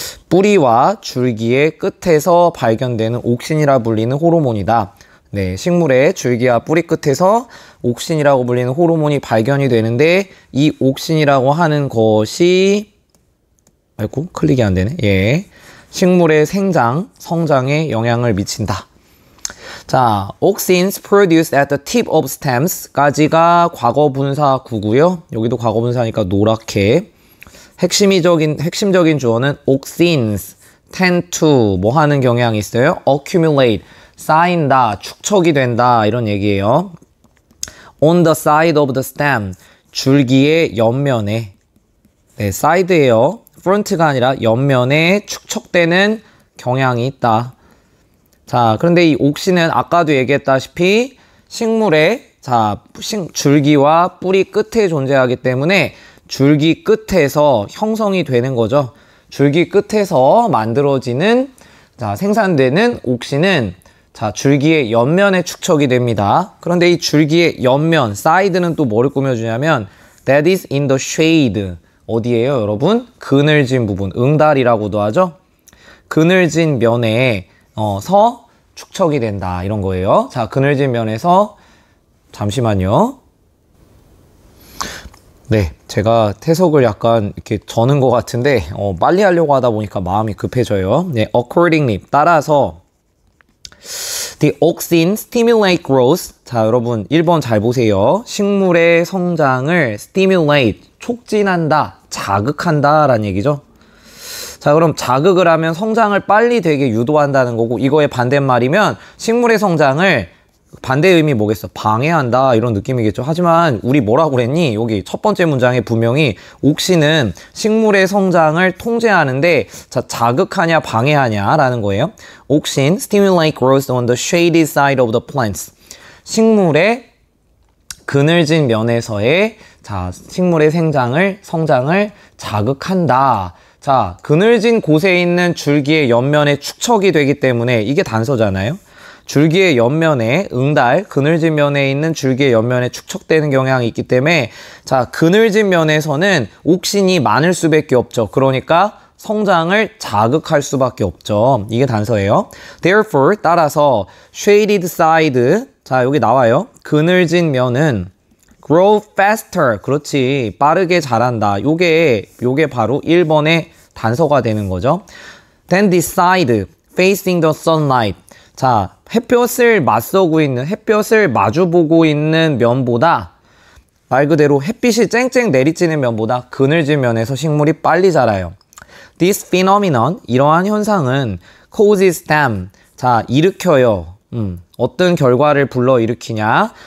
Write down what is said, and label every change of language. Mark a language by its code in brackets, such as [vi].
[ko] 뿌리와 줄기의 끝에서 발견되는 옥신이라 불리는 호르몬이다. 네, 식물의 줄기와 뿌리 끝에서 옥신이라고 불리는 호르몬이 발견이 되는데 이 옥신이라고 하는 것이 클릭이 안 되네. 식물의 성장에 영향을 미친다. [en] 자, auxins produced at the tip of stems [ko] 까지가 과거분사 구고요. 여기도 과거분사니까 노랗게. 핵심적인 주어는 [en] auxins tend to [ko] 뭐 하는 경향이 있어요? accumulate, 쌓인다, 축적이 된다 이런 얘기예요. [en] on the side of the stem, [ko] 줄기의 옆면에. 네, side예요. front가 아니라 옆면에 축적되는 경향이 있다. 자, 그런데 이 옥신은 아까도 얘기했다시피 식물의 줄기와 뿌리 끝에 존재하기 때문에 줄기 끝에서 형성이 되는 거죠. 줄기 끝에서 만들어지는 생산되는 옥신은 줄기의 옆면에 축적이 됩니다. 그런데 이 줄기의 옆면, 사이드는 또 뭐를 꾸며주냐면 [en] that is in the shade. [ko] 어디예요, 여러분? 그늘진 부분, 응달이라고도 하죠. 그늘진 면에 서 축적이 된다 이런 거예요. 자, 그늘진 면에서 잠시만요. 네, 제가 해석을 약간 이렇게 저는 것 같은데 빨리 하려고 하다 보니까 마음이 급해져요. [en] 네, accordingly [ko] 따라서 [en] the auxins stimulate growth. [ko] 자, 여러분 1번 잘 보세요. 식물의 성장을 stimulate 촉진한다, 자극한다 라는 얘기죠. 자, 그럼 자극을 하면 성장을 빨리 되게 유도한다는 거고 이거의 반대말이면 식물의 성장을 반대 의미 뭐겠어? 방해한다 이런 느낌이겠죠. 하지만 우리 뭐라고 그랬니? 여기 첫 번째 문장에 분명히 옥신은 식물의 성장을 통제하는데 자극하냐 방해하냐 라는 거예요. [en] 옥신 stimulate growth on the shady side of the plants. [ko] 식물의 그늘진 면에서의 식물의 성장을 자극한다. 자, 그늘진 곳에 있는 줄기의 옆면에 축적이 되기 때문에 이게 단서잖아요. 줄기의 옆면에 그늘진 면에 있는 줄기의 옆면에 축적되는 경향이 있기 때문에 그늘진 면에서는 옥신이 많을 수밖에 없죠. 그러니까 성장을 자극할 수밖에 없죠. 이게 단서예요. Therefore, 따라서 shaded side, 여기 나와요. 그늘진 면은 grow faster. 그렇지. 빠르게 자란다. 요게 바로 1번의 단서가 되는 거죠. [en] Then the side facing the sunlight. [ko] 자, 햇볕을 마주보고 있는 면보다 말 그대로 햇빛이 쨍쨍 내리쬐는 면보다 그늘진 면에서 식물이 빨리 자라요. [en] This phenomenon, [ko] 이러한 현상은 [en] causes them, [ko] 자, 일으켜요. 어떤 결과를 불러일으키냐?